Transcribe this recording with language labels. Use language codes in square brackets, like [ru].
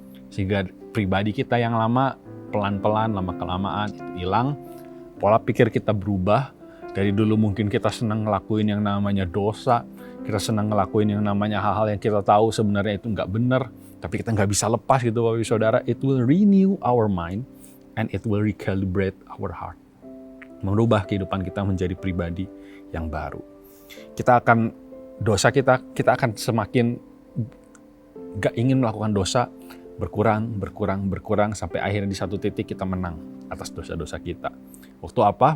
[id] Sehingga pribadi kita yang lama, pelan-pelan, lama-kelamaan itu hilang, pola pikir kita berubah. Dari dulu mungkin kita senang ngelakuin yang namanya dosa, kita senang ngelakuin yang namanya hal-hal yang kita tahu sebenarnya itu nggak benar, tapi kita nggak bisa lepas gitu Bapak Ibu Saudara. [en] It will renew our mind and it will recalibrate our heart. [id] Merubah kehidupan kita menjadi pribadi yang baru. Kita akan semakin gak ingin melakukan dosa, berkurang sampai akhirnya di satu titik kita menang atas dosa-dosa kita. Waktu apa?